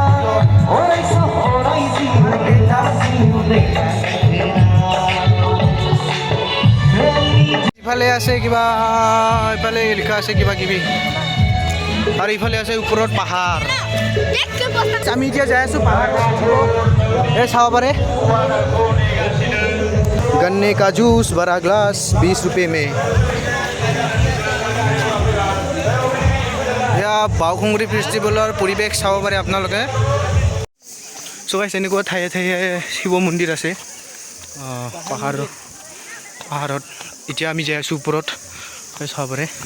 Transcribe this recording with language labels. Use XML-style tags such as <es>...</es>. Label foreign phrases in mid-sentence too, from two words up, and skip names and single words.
<as>ইফালে আছে কিবা ইফালে লিখা আছে কিবা কিবি আৰু ইফালে আছে ওপৰত পাহাৰ আমি এতিয়া যাই আছোঁ পাহাৰ এই চাব পাৰে</as> <hi>गन्ने का जूस बड़ा ग्लास 20 रुपये में</hi> <as>এয়া বাওখুংগুৰি ফেষ্টিভেলৰ পৰিৱেশ চাব পাৰে আপোনালোকে চ' গাইছ এনেকুৱা ঠায়ে ঠায়ে শিৱ মন্দিৰ আছে পাহাৰত এতিয়া আমি যাই আছোঁ ওপৰত চাব পাৰে</as>